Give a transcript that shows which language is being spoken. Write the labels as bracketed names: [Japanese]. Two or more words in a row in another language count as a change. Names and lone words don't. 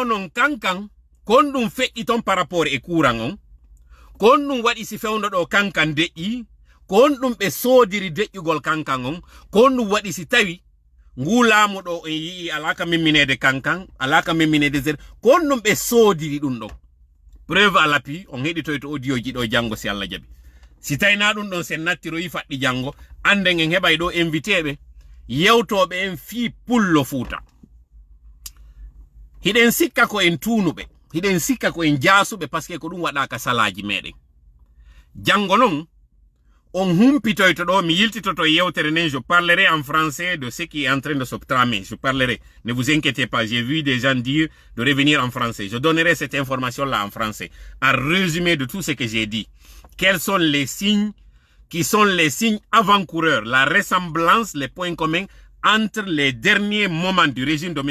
[Fula] non kankan ko on ɗum feƴƴi ton [French] par rapport [Fula] e courant on ko on ɗum waɗi si fewndo ɗo kankan deƴƴi ko on ɗum ɓe soodiri deƴƴugol kankan on ko on ɗum waɗi si tawi ngu laamu ɗo en yii alaka memminede kankan alaka memminede zer ko on ɗum ɓe soodiri ɗum ɗo [French] preuve à l'appui [Fula] on heɗitoy to audio ji ɗo jango si Allah jaɓi si tayna ɗum ɗon sen nattiroyi faɗɗi janngo anden en heɓay ɗo invité ɓe yewtoɓe en fii pullo Fuuta. Hiɗen sikka ko en tuunuɓe, hiɗen sikka ko en jaasuɓe [French] parce que [Fula] ko ɗum waɗaka salaji meɗen. Janngo non on humpitoyto ɗo mi yiltitoto yewtere nden, [French] je parlerai en français de ce qui est en train de se tramer. Je parlerai, ne vous inquiétez pas, j'ai vu des gens dire de revenir en français. Je donnerai cette information-là en français, en résumé de tout ce que j'ai dit. Quels sont les signes qui sont les signes avant-coureurs, la ressemblance, les points communs entre les derniers moments du régime de M.